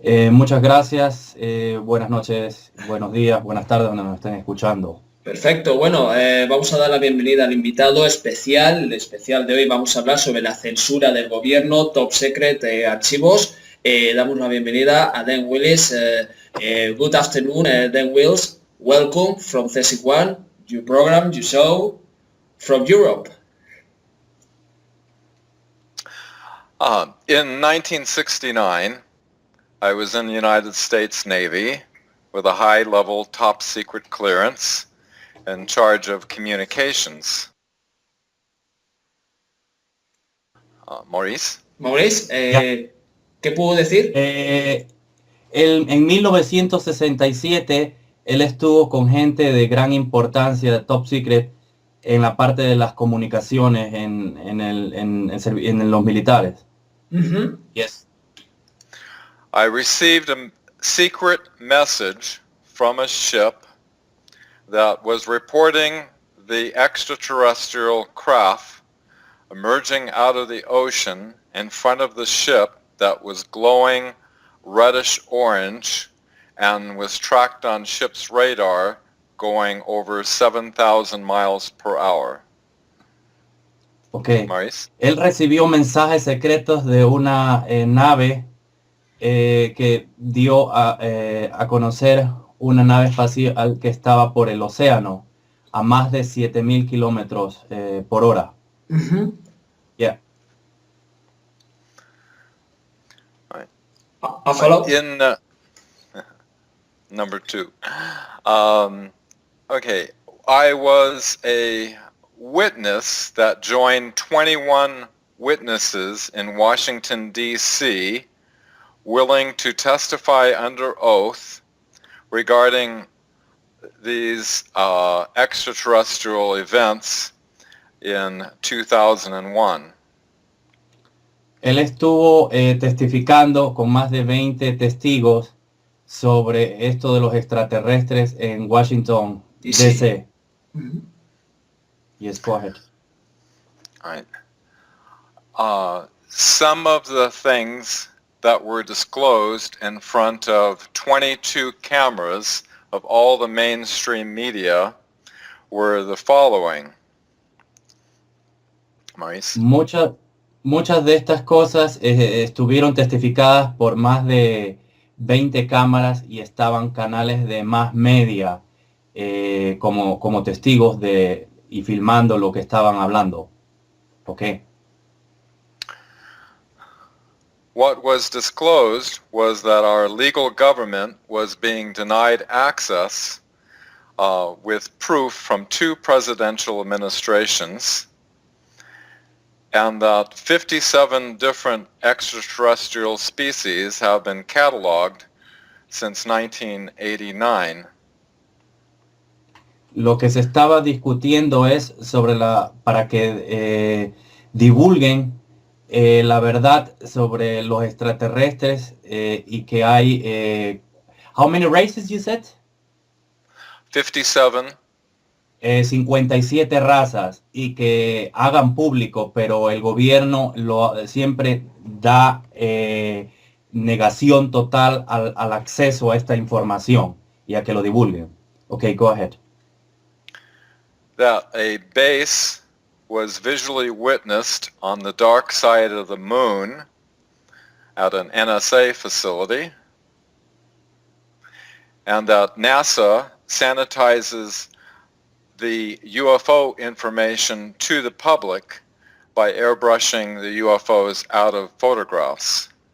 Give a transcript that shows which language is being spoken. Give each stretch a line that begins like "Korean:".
Spanish: Muchas gracias, buenas noches, buenos días, buenas tardes, donde nos estén escuchando. Perfecto, bueno, vamos a dar la bienvenida al invitado especial. El especial de hoy vamos a hablar sobre la censura del gobierno, top secret, archivos. Damos la bienvenida a Dan Willis.
English: Good afternoon,
Spanish: Dan Willis.
English: Welcome from CC1, your program, your show from Europe. In 1969, I was in the United States Navy with a high-level top-secret clearance in charge of communications. Maurice? Maurice,
Spanish: Ya. ¿qué puedo decir? En 1967, él estuvo con gente de gran importancia de Top Secret en la parte de las comunicaciones en los militares. Uh-huh.
English: Yes. I received a secret message from a ship that was reporting the extraterrestrial craft emerging out of the ocean in front of the ship that was glowing reddish orange and was tracked on ship's radar going over 7,000 miles per hour. Okay. Maurice?
Spanish: Él recibió mensajes secretos de una nave que dio a conocer una nave espacial que estaba por el océano a más de 7,000 kilómetros por hora. Uh-huh.
English: Yeah. Right. A follow? In number 2. Okay, I was a witness that joined 21 witnesses in Washington, D.C., willing to testify under oath regarding these extraterrestrial events in 2001.
Spanish: Él estuvo testificando con más de 20 testigos sobre esto de los extraterrestres en Washington, D.C. Mm-hmm.
English: Yes, go ahead. All right. Some of the things that were disclosed in front of 22 cameras of all the mainstream media were the following. Maurice?
Spanish: Muchas de estas cosas estuvieron testificadas por más de 20 cámaras y estaban canales de más media como testigos y filmando lo que estaban hablando.
English: Okay. What was disclosed was that our legal government was being denied access with proof from 2 presidential administrations, and that 57 different extraterrestrial species have been cataloged since 1989.
Spanish: Lo que se estaba discutiendo es para que divulguen la verdad sobre los extraterrestres y que hay
English: how many races you said? 57.
Spanish: 57 razas y que hagan público, pero el gobierno siempre da negación total al acceso a esta información y a que lo divulguen.
English: Okay, go ahead. That a base was visually witnessed on the dark side of the moon at an NSA facility, and that NASA sanitizes the UFO information to the public by airbrushing the UFOs out of photographs.